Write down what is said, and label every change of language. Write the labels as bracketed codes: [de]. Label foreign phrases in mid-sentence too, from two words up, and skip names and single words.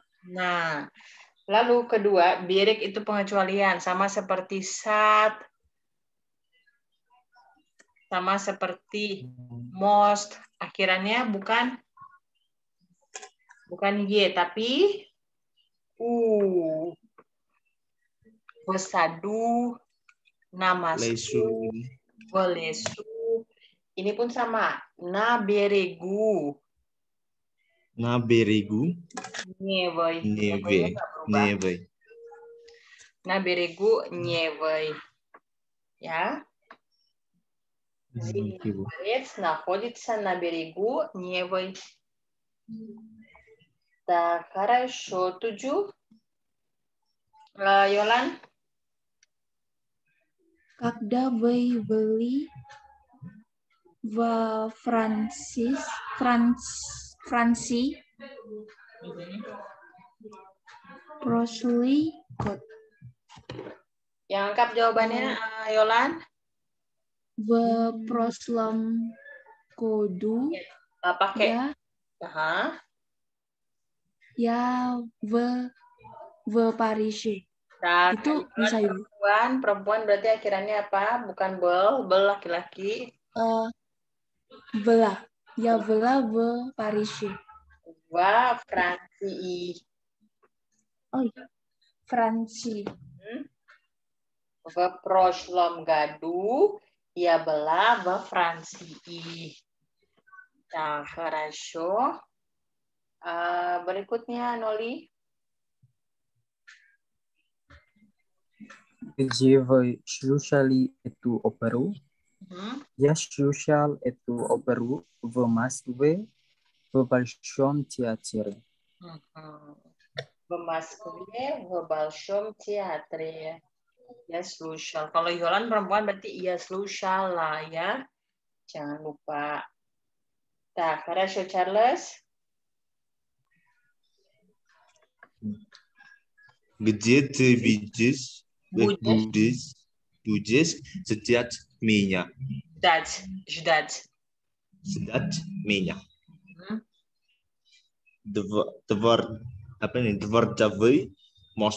[id] Nah, lalu kedua, berek itu pengecualian, sama seperti sat, sama seperti most, akhirannya bukan y tapi u. [ru] В саду, на мосту, в лесу. [id] Ini pun sama, [ru] на берегу. На берегу. Невой. Неве. [id] Nggak berubah. [ru] Неве. На берегу Невой. [id] Ya. Oke, Bu. [ru] Дворец находится на берегу Невы. Так, хорошо. 7. Йолан? Когда вы были в Франции, прошлый год [id] Yang lengkap jawabannya, Yolan? [ru] в прошлом году [id] Pakai. [ru] я в Париже. [id] Nah, Itu bisa ibu. perempuan berarti akhirannya apa? Bukan bel laki-laki. [ru] Была. Я была в Париже. [id] Wah, Fransi. Oh iya. [ru] Франции. В прошлом году я была во Франции. Так, хорошо. Berikutnya, Noli. Где вы слушали эту оперу? Я слушал эту оперу в Москве в Большом театре. В Москве в Большом театре. Я слушал. [id] Kalau Yolan perempuan berarti [ru] я слушал [id] lah ya. Jangan lupa. [ru] Так, хорошо, Charles. Где ты видишь? Будешь ждать меня. Ждать. Ждать меня. Дворцовый мост.